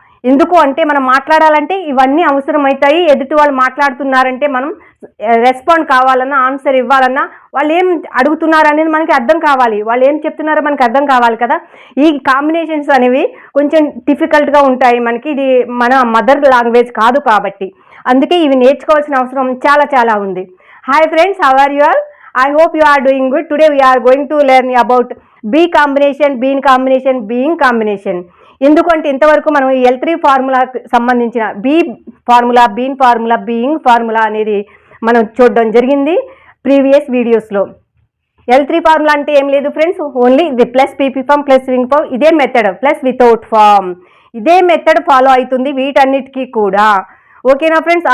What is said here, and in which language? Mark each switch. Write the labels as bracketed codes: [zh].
[te] ఎందుకు అంటే మనం మాట్లాడాలంటే ఇవన్నీ అవసరమవుతాయి. ఎదుటి వాళ్ళు మాట్లాడుతున్నారంటే మనం రెస్పాండ్ కావాలన్నా, ఆన్సర్ ఇవ్వాలన్నా వాళ్ళు ఏం అడుగుతున్నారు అనేది మనకి అర్థం కావాలి, వాళ్ళు ఏం చెప్తున్నారో మనకి అర్థం కావాలి కదా. ఈ కాంబినేషన్స్ అనేవి కొంచెం డిఫికల్ట్గా ఉంటాయి మనకి, ఇది మన మదర్ లాంగ్వేజ్ కాదు కాబట్టి అందుకే ఇవి నేర్చుకోవాల్సిన అవసరం చాలా చాలా ఉంది. [en] Hi friends, how are you all? I hope you are doing good. Today we are going to learn about B combination, bean combination, being combination. [te] ఎందుకంటే ఇంతవరకు మనం ఈ L3 ఫార్ములాకి సంబంధించిన be formula, been formula, being formula అనేది మనం చూడడం జరిగింది previous వీడియోస్లో. L3 ఫార్ములా అంటే ఏం లేదు ఫ్రెండ్స్, ఓన్లీ ఇది plus PP form plus wing form, ఇదే మెథడ్ ప్లస్ వితౌట్ ఫామ్, ఇదే మెథడ్ ఫాలో అవుతుంది వీటన్నిటికీ కూడా. ఓకేనా ఫ్రెండ్స్?